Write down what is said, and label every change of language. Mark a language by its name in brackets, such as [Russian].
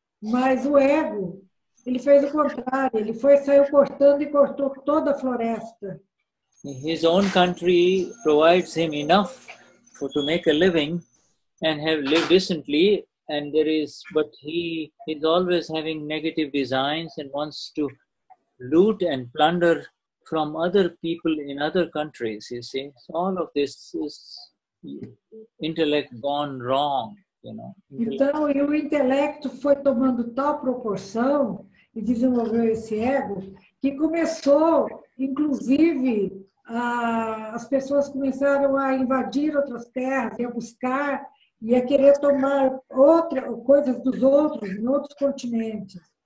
[Portuguese] Mas o ego, ele fez o contrário, ele saiu cortando e cortou toda a floresta. [English] His own country provides him enough to make a living and live decently, but he is always having negative designs and wants to loot and plunder from other people in other countries, you see. So all of this is intellect gone wrong, you know. [Portuguese] Então, e o intelecto foi tomando tal proporção e desenvolveu esse ego que começou, inclusive, as pessoas começaram a invadir outras terras e a buscar e a querer tomar coisas dos outros em outros continentes.